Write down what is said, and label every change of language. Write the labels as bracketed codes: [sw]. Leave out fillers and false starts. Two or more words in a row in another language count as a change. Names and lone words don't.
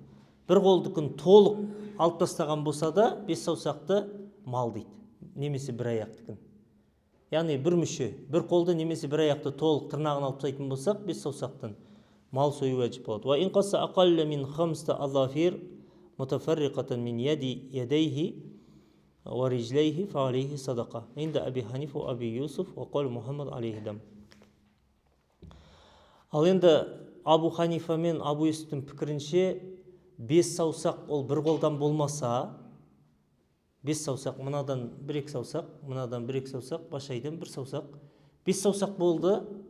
[kk] Бір қолдыкін толық алып тастаған болса да 5 саусақты мал дейді, немесе бір аяқтыкін. Яғни бір мүше, бір қолды немесе бір аяқты толық тырнағын алып тастайтын болсақ, 5 саусақтан мал сою уәжіп болады. [ar] وَإِنْ قَصَّ أَقَلَّ مِنْ 5 أَظَافِيرَ مُتَفَرِّقَةً مِنْ يَدَيْهِ وَرِجْلَيْهِ فَعَلَيْهِ صَدَقَةٌ عند أبي حنيفة وأبي يوسف وقال محمد عليه دم. [kk] Ал енді Абу Ханифа мен Абу Юсуфтың пікірінше 5 саусақ ол бір қолдан болмаса, 5 саусақ, мынадан 1-2 саусақ, мынадан 1-2 саусақ, башайдан 1 саусақ, 5 саусақ болды.